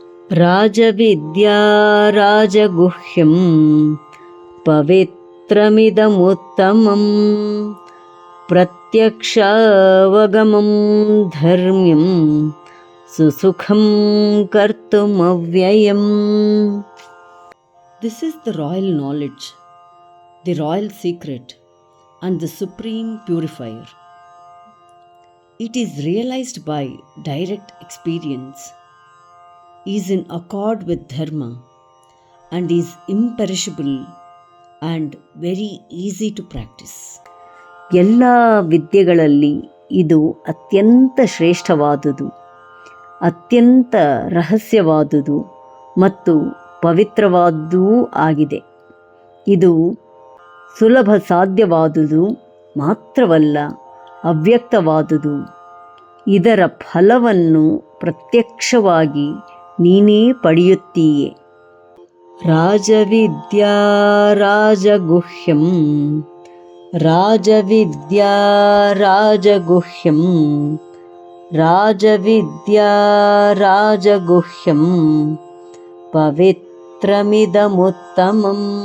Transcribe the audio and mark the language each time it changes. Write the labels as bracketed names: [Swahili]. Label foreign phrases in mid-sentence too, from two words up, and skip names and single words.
[Sanskrit] राजविद्या राजगुह्यं पवित्रमिदमुत्तमं प्रत्यक्षावगमं धर्म्यं सुसुखं कर्तुमव्ययम्. [English] This is the royal knowledge, the royal secret, and the supreme purifier. It is realized by direct experience, is in accord with dharma, and is imperishable and very easy to practice. [Kannada] ಎಲ್ಲ ವಿದ್ಯೆಗಳಲ್ಲಿ ಇದು ಅತ್ಯಂತ ಶ್ರೇಷ್ಠವಾದುದು, ಅತ್ಯಂತ ರಹಸ್ಯವಾದುದು ಮತ್ತು ಪವಿತ್ರವಾದುದೂ ಆಗಿದೆ. ಇದು ಸುಲಭ ಸಾಧ್ಯವಾದುದು ಮಾತ್ರವಲ್ಲ, ಅವ್ಯಕ್ತವಾದುದು. ಇದರ ಫಲವನ್ನು ಪ್ರತ್ಯಕ್ಷವಾಗಿ ನೀನೇ ಪಡೆಯುತ್ತೀಯೆ. [Sanskrit] ರಾಜವಿದ್ಯಾ ರಾಜಗುಹ್ಯಂ ರಾಜವಿದ್ಯಾ ರಾಜಗುಹ್ಯಂ ರಾಜವಿದ್ಯಾ ರಾಜಗುಹ್ಯಂ ಪವಿತ್ರಮಿದಮುತ್ತಮಂ